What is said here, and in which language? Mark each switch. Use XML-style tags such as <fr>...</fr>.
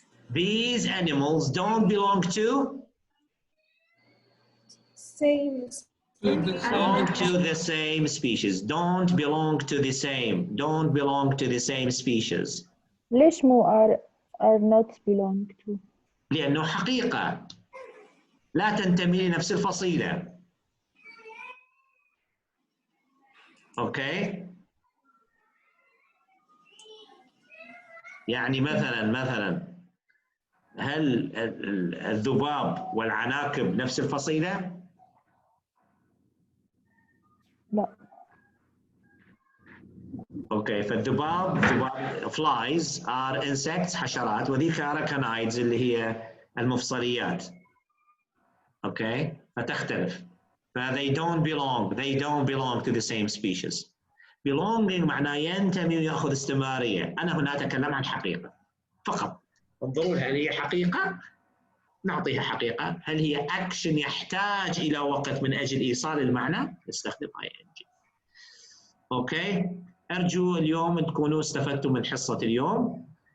<en>These animals don't belong to. Same. Belong to the same species. Don't belong to the same. Don't belong to the same species.</en> <ar>ليش مو</ar> <en>are not belong to؟</en> <ar>لأنه حقيقة لا تنتمي لنفس الفصيلة. أوكي؟ يعني مثلا هل الذباب والعناكب نفس الفصيلة؟ لا. اوكي، فالذباب</ar> <en>flies are insects</en> <ar>حشرات وذيك arachnids اللي هي المفصليات. اوكي، فتختلف. ف</ar> <en>they don't belong to the same species.</en> <ar>belonging معناه ينتمي ويأخذ استمرارية. أنا هنا أتكلم عن حقيقة فقط. انظروا هل هي حقيقة؟ نعطيها حقيقة. هل هي أكشن يحتاج إلى وقت من أجل إيصال المعنى؟ نستخدم ing. أوكي؟ أرجو اليوم تكونوا استفدتوا من حصة اليوم.</ar>